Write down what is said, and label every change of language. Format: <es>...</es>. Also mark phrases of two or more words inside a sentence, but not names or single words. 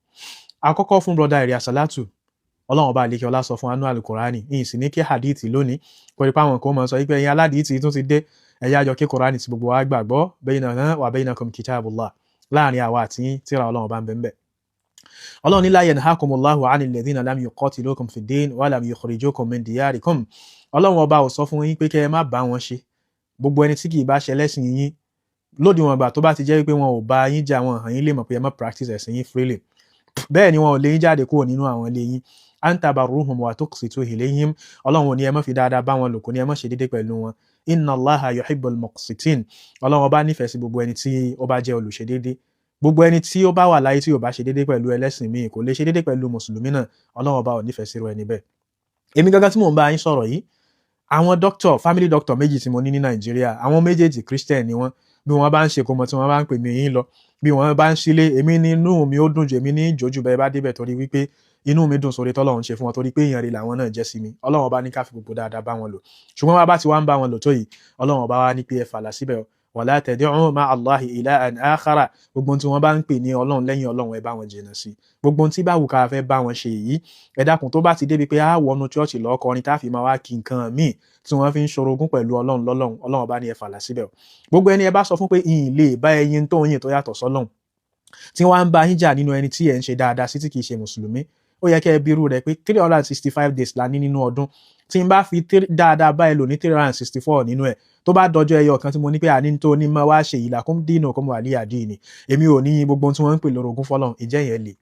<yo>Àkọ́kọ́ fún brother èrè Asalatu. Ọlọ́run ọba àlekè ọlá sọ fún anú Al-Qur'ani. Ìyìn sì ní kí hadith lónìí. Pẹ̀lú pé àwọn kan mọ̀ sọ wípé ẹ̀yin aládìítì tún ti dé. Ẹ̀yà àjọ kí Qur'ani ti gbogbo wa gbàgbọ́</yo> <ar>بيننا وبينكم كتاب الله.</ar> <yo>Láàrin àwa àti tírà Ọlọ́run ọba ń bẹ ńbẹ̀. Ọlọ́run ní</yo> <ar>لا ينهاكم الله عن الذين لم يقاتلوكم في الدين ولم يخرجوكم من دياركم.</ar> <yo>Ọlọ́run ọba ò sọ fún yín pé kẹ́ ẹ má bá wọn ṣe. Gbogbo ẹni tí kì í bá ṣe lẹ́sìn yín lódiwọ̀n ìgbà tó bá ti jẹ́ wípé wọn ò bá yín jà wọn hàn yín lè mọ̀ pé ẹ má practice ẹ̀sìn yín freely. Bẹ́ẹ̀ ni wọn ò lè yín jáde kúrò nínú àwọn ilé yín.</yo> <ar>أن تبروهم وتقسطوا إليهم.</ar> <yo>Ọlọ́run ò ní ẹ má fi dáadáa bá wọn lò kò ní ẹ má ṣe déédéé pẹ̀lú wọn.</yo> <ar>إن الله يحب المقسطين.</ar> <yo>Ọlọ́run ọba nífẹ̀ẹ́ sí gbogbo ẹni tí ó bá jẹ́ olùṣe déédéé. Gbogbo ẹni tí ó bá wà láyé tí ó bá ṣe déédéé pẹ̀lú ẹlẹ́sìn míì kò lè ṣe déédéé pẹ̀lú mùsùlùmí náà. Ọlọ́run ọba ò nífẹ̀ẹ́ sí irú ẹni bẹ́ẹ̀. Èmi gangan tí mò ń bá yín sọ̀rọ̀ yìí, àwọn doctor,</yo> <en>family doctor</en> <yo>méjì tí mo ní Nàìjíríà, àwọn méjèèjì Christian ni wọ́n. Bí wọ́n bá ń ṣe kómọ tí wọ́n bá ń pè mí yín lọ, bí wọ́n bá ń sílé, èmi nínú mi ó dùn jù, èmi ní ìjòjú bẹ́ẹ̀ bá débẹ̀ torí wípé inú mi dùn sórí tọ́lọ́run ṣe fún wọn torí pé èèyàn rí làwọn náà jẹ́ sí mi. Ọlọ́run ọba ní ká fi gbogbo dáadáa bá wọn lò. Ṣùgbọ́n wá bá ti wá ń bá wọn lò tó yìí, Ọlọ́run ọba wá ní pé ẹ fàlà síbẹ̀</yo> <ar>ولا تدع مع الله إلها آخر.</ar> <yo>Gbogbo tí wọ́n bá ń pè ní Ọlọ́run lẹ́yìn Ọlọ́run ẹ bá wọn jìnnà sí. Gbogbo tí bá wù ká fẹ́ bá wọn ṣe yìí, ẹ dákun tó bá ti débi pé á wọnú church lọ kọrin tá fi máa wá kí nǹkan míì tí wọ́n fi ń ṣorogún pẹ̀lú Ọlọ́run lọ́lọ́run, Ọlọ́run ọba ní ẹ fàlà síbẹ̀. Gbogbo ẹni ẹ bá sọ fún pé ìyìn lè bá ẹyin tó yìn tó yàtọ̀ sọ́lọ́run tí wọ́n ń bá yín jà nínú ẹni tí ẹ ń ṣe dáadáa sí tí kì í ṣe mùsùlùmí, ó yẹ kẹ́ ẹ bírú rẹ̀ pé 365 days la ní nínú ọdún tí n bá fi dáadáa bá ẹ lò ní 364 nínú ẹ̀ tó bá dọjọ́ ẹyọ kan tí mo ní pé àní tó ní máa wá ṣe ìlàkùn dínà kó mo wà ní àdínì èmi ò ní gbogbo tí wọ́n ń pè lórogún fọ́lọ́run ìjẹ́ yẹn lè.</yo>